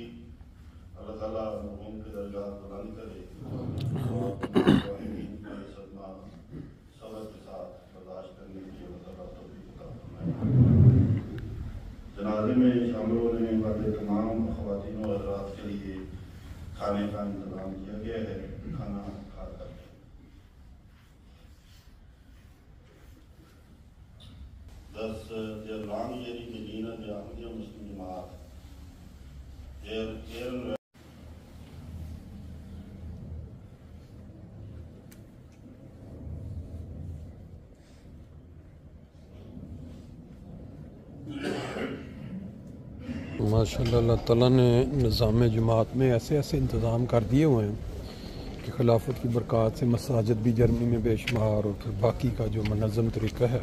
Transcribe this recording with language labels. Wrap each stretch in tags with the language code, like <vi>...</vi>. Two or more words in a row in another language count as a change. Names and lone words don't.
<ur>اللہ تعالیٰ مرحوم کے درجات بلند کرے اور صدمہ صبر کے ساتھ برداشت کرنے کی اللہ تعالیٰ توفیق عطا فرمائے. جنازے میں شامل ہونے والے تمام خواتین اور حضرات کے لیے کھانے کا انتظام کیا گیا ہے. کھانا کھا کر</ur> <de>der langjährige Diener der Ahmadiyya Muslim Jamaat, der Ehrenwert</de> <ur>ماشاءاللہ اللہ تعالیٰ نے نظام جماعت میں ایسے ایسے انتظام کر دیے ہوئے ہیں کہ خلافت کی برکات سے مساجد بھی جرمنی میں بے شمار اور پھر باقی کا جو منظم طریقہ ہے.</ur>